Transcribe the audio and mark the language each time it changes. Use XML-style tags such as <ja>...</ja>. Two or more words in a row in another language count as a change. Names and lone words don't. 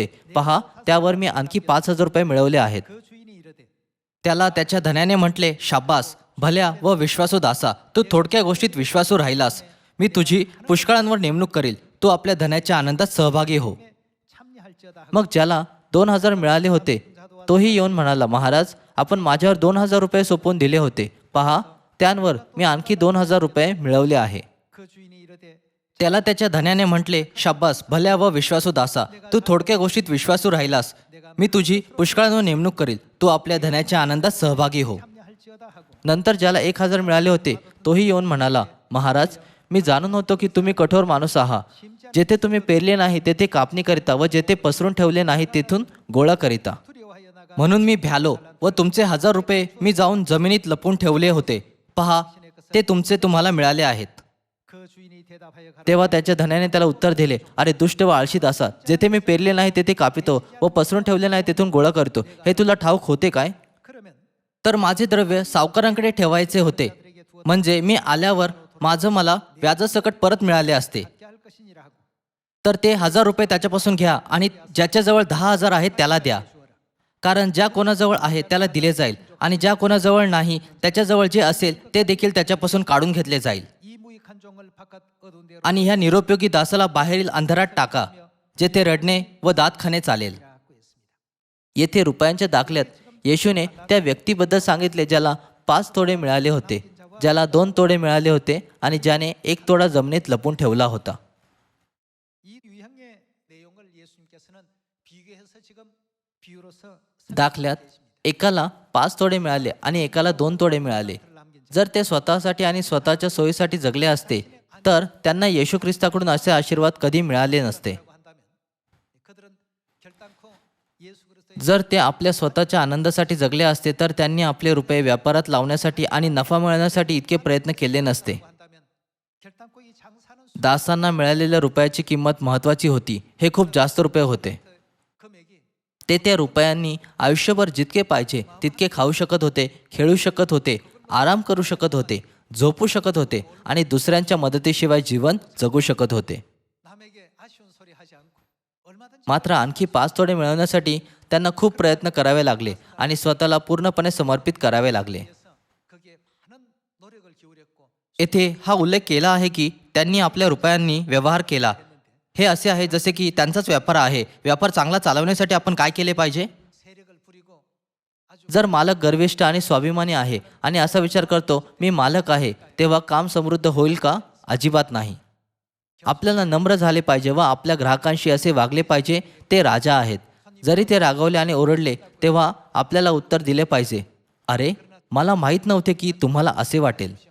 <mr>पहा, त्यावर मी आणखी 5,000 रुपये मिळवले आहेत.</mr> <ko>그 주인이 이르되</ko> <mr>त्याला त्याच्या धन्याने म्हटले, शाब्बास, भल्या व विश्वासू दासा, तू थोडक्या गोष्टीत विश्वासू राहिलास. मी तुझी पुष्कळांवर नेमणूक करील. तू आपल्या धन्याच्या आनंदात सहभागी हो.</mr> <ko>참여할지어다 하고</ko> <mr>मग ज्याला 2,000 मिळाले होते तोही येऊन म्हणाला, महाराज, आपण माझ्यावर 2,000 रुपये सोपवून दिले होते. पहा, त्यांवर मी आणखी 2,000 रुपये मिळवले आहे.</mr> <ko>그 주인이 이르되</ko> <mr>त्याला त्याच्या धन्याने म्हटले, शाब्बास, भल्या व विश्वासू दासा, तू थोडक्या गोष्टीत विश्वासू राहिलास. मी तुझी पुष्कळांवर नेमणूक करील. तू आपल्या धन्याच्या आनंदात सहभागी हो.</mr> <ko>참여할지어다 하고</ko> <mr>नंतर ज्याला 1,000 मिळाले होते तोही येऊन म्हणाला, महाराज, मी जाणून होतो की तुम्ही कठोर माणूस आहात. जेथे तुम्ही पेरले नाही तेथे कापणी करिता व जेथे पसरून ठेवले नाही तेथून गोळा करिता.</mr> <ko>두려워하여 나가</ko> <mr>म्हणून मी भ्यालो व तुमचे 1,000 रुपये मी जाऊन जमिनीत लपून ठेवले होते. पहा, ते तुमचे तुम्हाला मिळाले आहेत.</mr> <ko>그 주인이 대답하여 가라</ko> <mr>तेव्हा त्याच्या धन्याने त्याला उत्तर दिले, अरे दुष्ट व आळशी दासा, जेथे मी पेरले नाही तेथे कापितो व पसरून ठेवले नाही तेथून गोळा करतो. हे तुला ठाऊक होते काय?</mr> <ko>그러면</ko> <mr>तर माझे द्रव्य सावकारांकडे ठेवायचे होते, म्हणजे मी आल्यावर माझं मला व्याजासकट परत मिळाले असते.</mr> <ko>받게 할 것이니라 하고</ko> <mr>तर ते 1,000 रुपये त्याच्यापासून घ्या आणि ज्याच्याजवळ 10,000 आहेत त्याला द्या. कारण ज्या कोणाजवळ आहे त्याला दिले जाईल आणि ज्या कोणाजवळ नाही त्याच्याजवळ जे असेल ते देखील त्याच्यापासून काढून घेतले जाईल.</mr> <ko>이 무익한 종을 바깥 어두운 데로</ko> <mr>आणि ह्या निरुपयोगी दासाला बाहेरील अंधारात टाका, जेथे रडणे व दात खाणे चालेल.</mr> <ko>라고 했습니다.</ko> <mr>येथे रुपयांच्या दाखल्यात येशूने त्या व्यक्तीबद्दल सांगितले ज्याला 5 तोडे मिळाले होते, ज्याला 2 तोडे मिळाले होते आणि ज्याने 1 तोडा जमिनीत लपून ठेवला होता.</mr> <ko>이 유형의 내용을 예수님께서는 비교해서 지금 비유로서</ko> <mr>दाखल्यात एकाला 5 तोडे मिळाले आणि एकाला 2 तोडे मिळाले. जर ते स्वतःसाठी आणि स्वतःच्या सोयीसाठी जगले असते तर त्यांना येशू ख्रिस्ताकडून असे आशीर्वाद कधी मिळाले नसते.</mr> <ko>한다면 그들은 결단코 예수 그리스도의</ko> <mr>जर ते आपल्या स्वतःच्या आनंदासाठी जगले असते तर त्यांनी आपले रुपये व्यापारात लावण्यासाठी आणि नफा मिळवण्यासाठी इतके प्रयत्न केले नसते.</mr> <ko>한다면 결단코 이 장사는</ko> <mr>दासांना मिळालेल्या रुपयाची किंमत महत्त्वाची होती. हे खूप जास्त रुपये होते.</mr> <ko>금액이</ko> <mr>ते त्या रुपयांनी आयुष्यभर जितके पाहिजे तितके खाऊ शकत होते, खेळू शकत होते, आराम करू शकत होते, झोपू शकत होते आणि दुसऱ्यांच्या मदतीशिवाय जीवन जगू शकत होते.</mr> <ko>남에게 아쉬운 소리 하지 않고 얼마든지</ko> <mr>मात्र आणखी 5 तोडे मिळवण्यासाठी त्यांना खूप प्रयत्न करावे लागले आणि स्वतःला पूर्णपणे समर्पित करावे लागले.</mr> <ko>해서 거기에 많은 노력을 기울였고</ko> <mr>येथे हा उल्लेख केला आहे की त्यांनी आपल्या रुपयांनी व्यवहार केला. हे असे आहे जसे की त्यांचाच व्यापार आहे. व्यापार चांगला चालवण्यासाठी आपण काय केले पाहिजे?</mr> <ko>세력을 부리고 아주</ko> <mr>जर मालक गर्विष्ठ आणि स्वाभिमानी आहे आणि असा विचार करतो मी मालक आहे, तेव्हा काम समृद्ध होईल का? अजिबात नाही. आपल्याला नम्र झाले पाहिजे व आपल्या ग्राहकांशी असे वागले पाहिजे. ते राजा आहेत. जरी ते रागावले आणि ओरडले तेव्हा आपल्याला उत्तर दिले पाहिजे, अरे, मला माहीत नव्हते की तुम्हाला असे वाटेल.</mr>